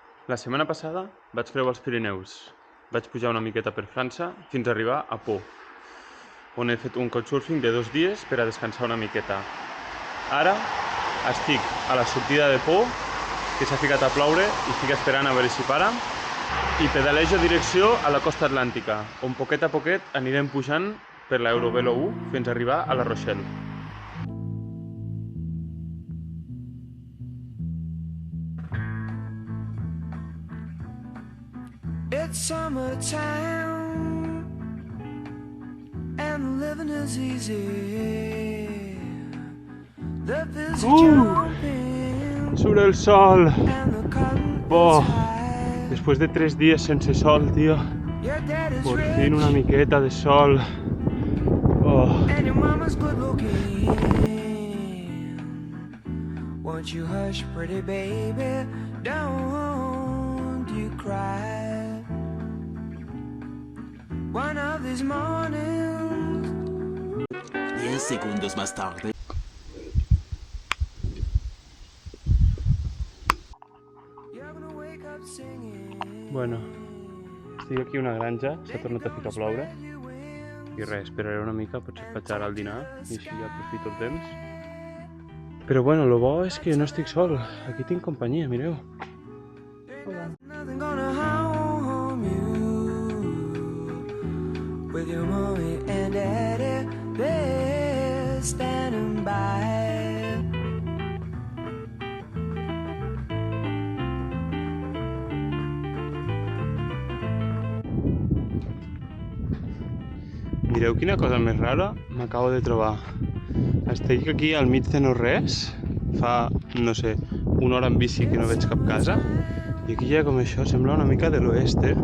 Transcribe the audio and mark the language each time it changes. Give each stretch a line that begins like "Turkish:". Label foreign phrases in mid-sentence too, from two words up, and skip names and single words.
Catalan: La setmana passada vaig creuar els Pirineus. Vaig pujar una miqueta per França fins a arribar a Pau, on he fet un couchsurfing de 2 dies per a descansar una miqueta. Ara estic a la sortida de Pau, que s'ha ficat a ploure i estic esperant a veure si para, i pedalejo direcció a la costa atlàntica, on poquet a poquet anirem pujant per l'Eurovelo 1 fins a arribar a La Rochelle.
English: It's summertime and living is easy. The fields are jumping
Catalan: Surt el sol!
English: and the cotton Oh, is high.
Spanish: después de 3 días
Catalan: sense sol,
Spanish: tío.
English: Your dad is
Spanish: Por
English: rich
Catalan: fin una miqueta de sol. Oh,
English: and your mama's good looking. Won't you hush, pretty baby? Don't you cry. One of these mornings
Spanish: 10 segundos más tarde.
English: you're gonna wake up singing.
Catalan: bueno, estic aquí a una granja, s'ha tornat a ficar a ploure. I res, esperaré una mica, potser faig ara el dinar i així ja aprofito el temps. Però bueno, lo bo és que no estic sol, aquí tinc companyia, mireu.
English: Nothing gonna harm you with your mommy and daddy. They're standing by.
Catalan: Mireu quina cosa més rara m'acabo de trobar. Estic aquí al mig de no res, fa, no sé, una hora en bici que no veig cap casa, i aquí ja com això sembla una mica de l'oest, eh?